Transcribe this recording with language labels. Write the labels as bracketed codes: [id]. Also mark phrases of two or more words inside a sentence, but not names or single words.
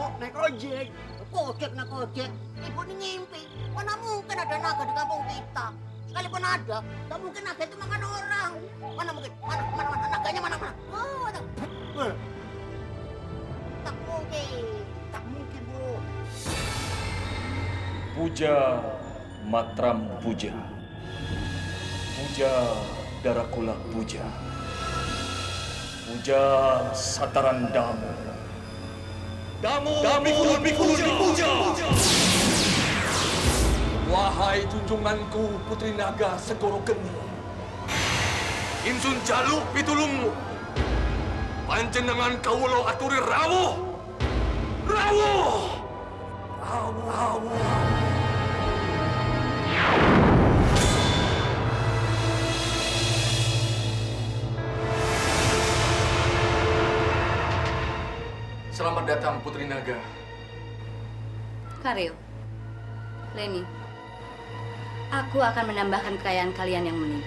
[id] Naik ojek. Naik ojek. Ibu ini ngimpi. Mana mungkin ada naga di kampung kita? Sekalipun ada, tak mungkin naga itu makan orang. Mana mungkin? Mana? Naganya mana? Oh, tak mungkin. Tak mungkin, Bu. Puja Matram Puja. Puja Darakula Puja. Puja Sataran Damu. Damu Pikul Puja. Wahai junjunganku Putri Naga Segoro Geni. [jv] Insun jaluk pitulungmu. Panjenengan kawula aturi rawuh. Rawuh. [id] Selamat datang Putri Naga. Karyo, Leni, aku akan menambahkan kekayaan kalian yang menimpa.